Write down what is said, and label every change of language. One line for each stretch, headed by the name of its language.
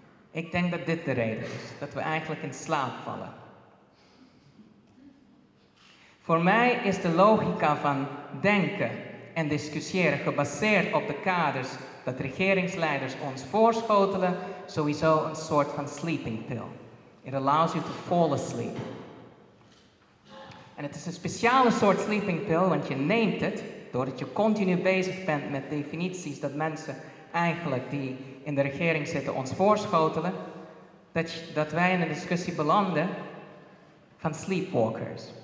Dutch: Ik denk dat dit de reden is, dat we eigenlijk in slaap vallen. Voor mij is de logica van denken en discussiëren gebaseerd op de kaders dat regeringsleiders ons voorschotelen, sowieso een soort van sleeping pill.
English: It allows you to fall asleep.
Dutch: En het is een speciale soort sleeping pill, want je neemt het, doordat je continu bezig bent met definities dat mensen eigenlijk die in de regering zitten ons voorschotelen, dat wij in een discussie belanden van sleepwalkers.